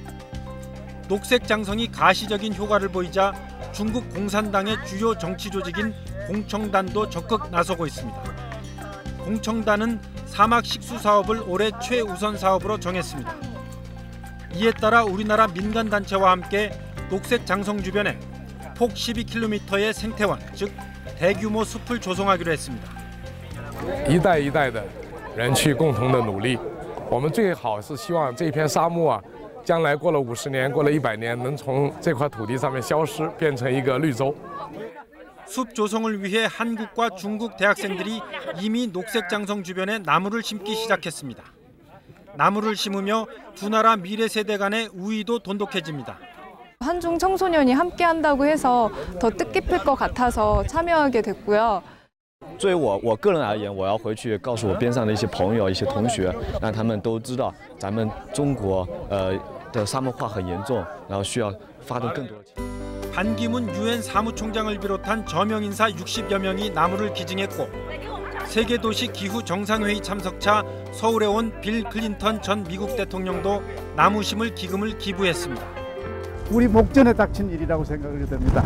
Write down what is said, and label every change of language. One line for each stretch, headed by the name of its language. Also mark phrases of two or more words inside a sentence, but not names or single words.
Korean: 녹색 장성이 가시적인 효과를 보이자 중국 공산당의 주요 정치 조직인 공청단도 적극 나서고 있습니다. 공청단은 사막 식수 사업을 올해 최우선 사업으로 정했습니다. 이에 따라 우리나라 민간단체와 함께 녹색 장성 주변에 폭 12km의 생태원, 즉 대규모 숲을 조성하기로 했습니다.
Chinese: 一代一代的人去共同的努力，我们最好是希望这片沙漠啊，将来过了50年、过了100年，能从这块土地上面消失，变成一个绿洲。
Korean: 숲 조성을 위해 한국과 중국 대학생들이 이미 녹색 장성 주변에 나무를 심기 시작했습니다. 나무를 심으며 두 나라 미래 세대 간의 우위도 돈독해집니다. 한중 청소년이 함께 한다고 해서 더 뜻깊을 것 같아서 참여하게 됐고요.
Chinese: 作为我个人而言，我要回去告诉我边上的一些朋友、一些同学，让他们都知道咱们中国的沙漠化很严重，然后需要发动更多的。
Korean: 반기문 유엔 사무총장을 비롯한 저명 인사 60여 명이 나무를 기증했고 세계도시 기후 정상회의 참석차 서울에 온 빌 클린턴 전 미국 대통령도 나무 심을 기금을 기부했습니다. 우리 목전에 닥친 일이라고 생각이 됩니다.